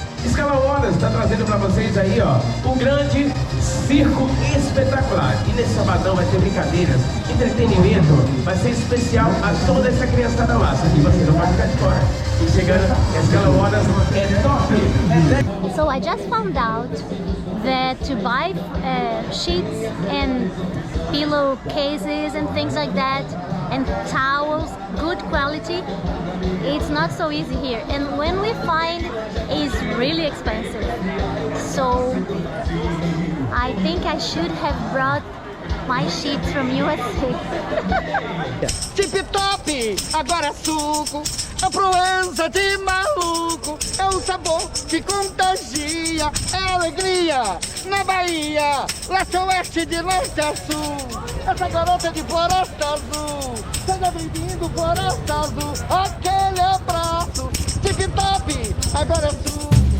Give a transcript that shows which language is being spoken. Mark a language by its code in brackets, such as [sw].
[pt] Escala Horas está trazendo para vocês aí, ó, um grande circo espetacular. E nesse sabadão vai ter brincadeiras, entretenimento, vai ser especial a toda essa criançada massa. E você não vai ficar de fora. E chegando, a Escala Horas é top! [en] So I just found out that to buy sheets and pillowcases and things like that, and towels, good quality, it's not so easy here. And when we find, it's really expensive. So I think I should have brought my sheets from USA. [pt] Tip top, agora é suco, a proença de maluco, é o sabor que contagia, é alegria na Bahia, leste a oeste, de leste a sul, essa garota de Floresta Azul, seja bem-vindo Floresta Azul, aquele abraço, tip top, agora é suco.